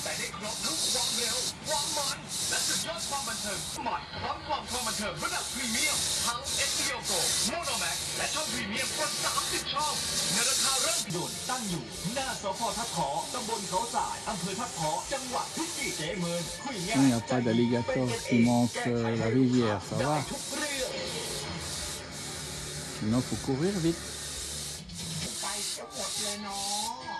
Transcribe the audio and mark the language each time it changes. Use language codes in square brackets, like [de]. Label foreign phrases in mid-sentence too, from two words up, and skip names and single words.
[th] แต่ได้ครบทุกความเร็วความมันและสุดยอดความบันเทิงใหม่พร้อมความบันเทิงระดับพรีเมียมทั้ง HBO Go Monomax และช่องพรีเมียมกว่า30 ช่องในราคาเริ่มด่วนตั้งอยู่หน้าสพทับขอตำบลเขาสายอำเภอทับขอจังหวัดพิจิตรเจเมินคุยง่าย [fr] Il n'y a pas d'alligator qui monte la rivière, ça va. Sinon, il faut courir vite. [th] ไปจะหมดเลยเนาะ